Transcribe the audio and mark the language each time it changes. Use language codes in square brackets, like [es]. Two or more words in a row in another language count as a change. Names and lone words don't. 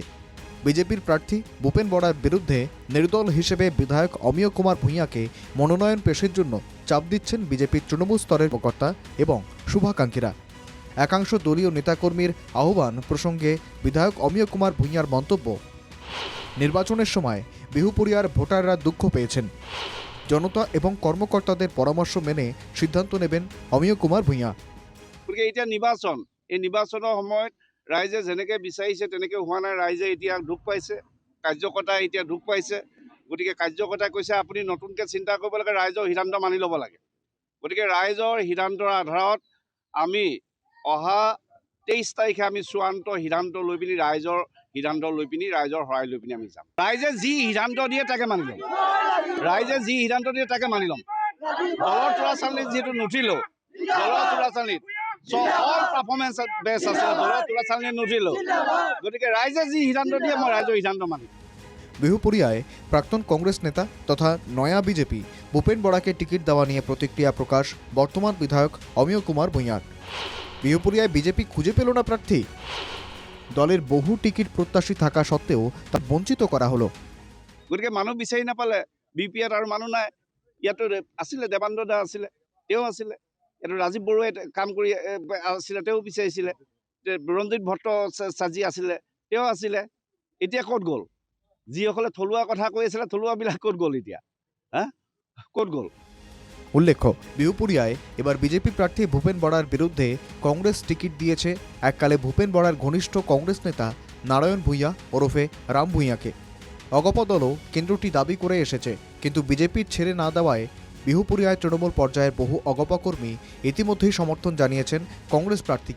[bn] বিজেপির প্রার্থী ভূপেন বড়ার বিরুদ্ধে নির্দল হিসেবে বিধায়ক অমিয় কুমার ভূঁইয়াকে মনোনয়ন পেশের জন্য চাপ দিচ্ছেন বিজেপির তৃণমূল স্তরের কর্মকর্তা এবং শুভাকাঙ্ক্ষীরা। একাংশ দলীয় নেতাকর্মীর আহ্বান প্রসঙ্গে বিধায়ক অমিয় কুমার ভূঁইয়ার মন্তব্য, নির্বাচনের সময় বিহুপুরিয়ার ভোটাররা দুঃখ পেয়েছেন। জনতা এবং কর্মকর্তাদের পরামর্শ মেনে সিদ্ধান্ত নেবেন অমিয় কুমার ভূঁইয়া। [as] এতিয়া নিৰ্বাচন, এই নিৰ্বাচনৰ সময়ত ৰাইজে যেনেকৈ বিচাৰিছে তেনেকৈ হোৱা নাই। ৰাইজে এতিয়া দুখ পাইছে, কাৰ্যকৰ্তাই এতিয়া দুখ পাইছে। গতিকে কাৰ্যকৰ্তাই কৈছে আপুনি নতুনকৈ চিন্তা কৰিব লাগে, ৰাইজৰ সিদ্ধান্ত মানি ল'ব লাগে। গতিকে ৰাইজৰ সিদ্ধান্তৰ আধাৰত আমি অহা 23 তাৰিখে আমি চূড়ান্ত সিদ্ধান্ত লৈ পিনি ৰাইজৰ সিদ্ধান্ত লৈ পিনি ৰাইজৰ সহায় লৈ পিনি আমি যাম। ৰাইজে যি সিদ্ধান্ত দিয়ে তাকে মানি ল'ম। ৰাইজে যি সিদ্ধান্ত দিয়ে তাকে মানি ল'ম। দলৰ চোৰাচালনীত যিহেতু নুঠিলোঁ, দলৰ চোৰাচালনীত [en] all performance best [as] আছিলে, দলৰ চোৰাচালনীত নুঠিলোঁ। গতিকে ৰাইজে যি সিদ্ধান্ত দিয়ে মই ৰাইজৰ সিদ্ধান্ত মানিম। [bn] বিহুপুরিয়ায় প্রাক্তন কংগ্রেস নেতা তথা নয়া বিজেপি ভূপেন বড়াকে টিকিট দেওয়া নিয়ে প্রতিক্রিয়া প্রকাশ বর্তমান বিধায়ক অমিয় কুমার ভূঁইয়ার। বিহুপুরিয়ায় বিজেপি খুঁজে পেল না প্রার্থী। দলের বহু টিকিট প্ৰত্যাশী থাকা সত্ত্বেও তা বঞ্চিত করা হলো। [as] গতিকে মানুহ বিচাৰি নাপালে। বিপিএত আৰু মানুহ নাই। ইয়াতো আছিলে দেৱানন্দ দা আছিলে, তেওঁ আছিলে। ইয়াতো ৰাজীৱ বড়োৱে কাম কৰি আছিলে, তেওঁ বিচাৰিছিলে। ৰঞ্জিত ভট্টাচাৰ্যী আছিলে, তেওঁ আছিলে। এতিয়া ক'ত গ'ল? যিসকলে থলুৱা কথা কৈ আছিলে, থলুৱাবিলাক ক'ত গ'ল এতিয়া? ক'ত গ'ল? [bn] উল্লেখ্য, বিহুপুরিয়ায় এবার বিজেপি প্রার্থী ভূপেন বড়ার বিরুদ্ধে কংগ্রেস টিকিট দিয়েছে এককালে ভূপেন বড়ার ঘনিষ্ঠ কংগ্রেস নেতা নারায়ণ ভূঁইয়া ওরফে রাম ভূঁইয়াকে। অগপ দলও কেন্দ্রটি দাবি করে এসেছে, কিন্তু বিজেপির ছেড়ে না দেওয়ায় বিহুপুরিয়ায় তৃণমূল পর্যায়ের বহু অগপ কর্মী ইতিমধ্যেই সমর্থন জানিয়েছেন কংগ্রেস প্রার্থীকে।